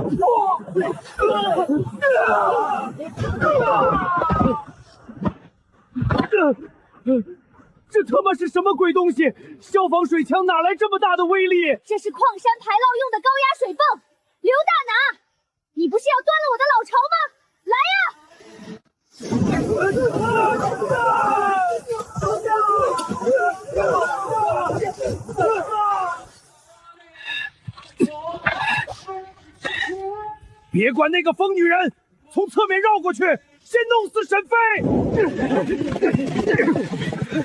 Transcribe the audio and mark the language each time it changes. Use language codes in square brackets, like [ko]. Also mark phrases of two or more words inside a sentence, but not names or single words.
[zh] 這他媽是什麼鬼東西？消防水槍哪來這麼大的威力？這是礦山排澇用的高壓水泵。劉大拿，你不是要端了我的老巢嗎？來呀！別管那個瘋女人，從側面繞過去，先弄死沈飛！